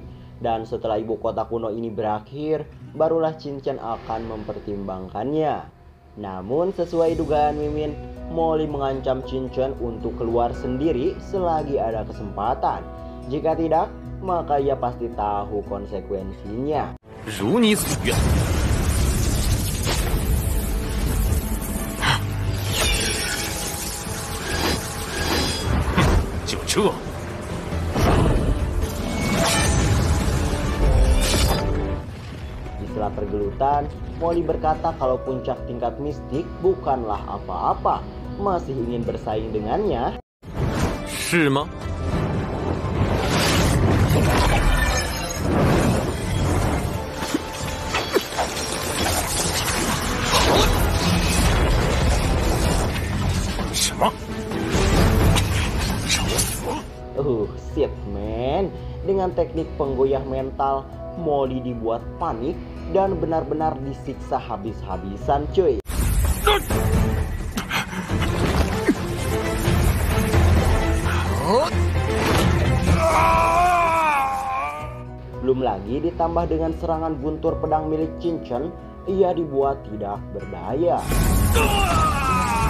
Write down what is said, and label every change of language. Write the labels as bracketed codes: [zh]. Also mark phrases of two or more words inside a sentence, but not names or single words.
[id] Dan setelah ibu kota kuno ini berakhir, barulah Cincin akan mempertimbangkannya. Namun sesuai dugaan Mimin, Molly mengancam Cincin untuk keluar sendiri selagi ada kesempatan. Jika tidak, maka ia pasti tahu konsekuensinya. [zh] 如你所愿。就这。 [id] Setelah pergelutan, Molly berkata kalau puncak tingkat mistik bukanlah apa-apa, masih ingin bersaing dengannya. [zh] 是吗？ 什么？ [en] Shit man. [id] Dengan teknik penggoyah mental, Molly dibuat panik dan benar-benar disiksa habis-habisan cuy. Belum lagi ditambah dengan serangan guntur pedang milik Cincin, ia dibuat tidak berdaya.